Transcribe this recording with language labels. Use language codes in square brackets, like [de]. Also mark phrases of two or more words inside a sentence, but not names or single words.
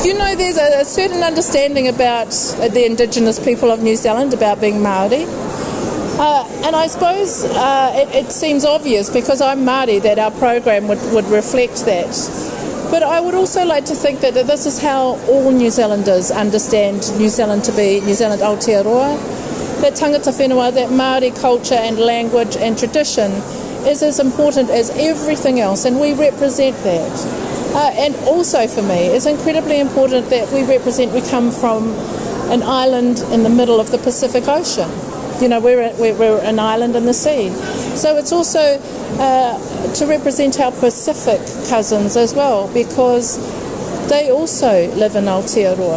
[en] You know, there's a certain understanding about the Indigenous people of New Zealand, about being Māori. And I suppose it seems obvious, because I'm Māori, that our program would reflect that. But I would also like to think that this is how all New Zealanders understand New Zealand to be, New Zealand Aotearoa. [mi] That tangata whenua, [en] that Māori culture and language and tradition is as important as everything else, and we represent that. And also for me, it's incredibly important that we come from an island in the middle of the Pacific Ocean. You know, we're an island in the sea. So it's also to represent our Pacific cousins as well, because they also live in Aotearoa.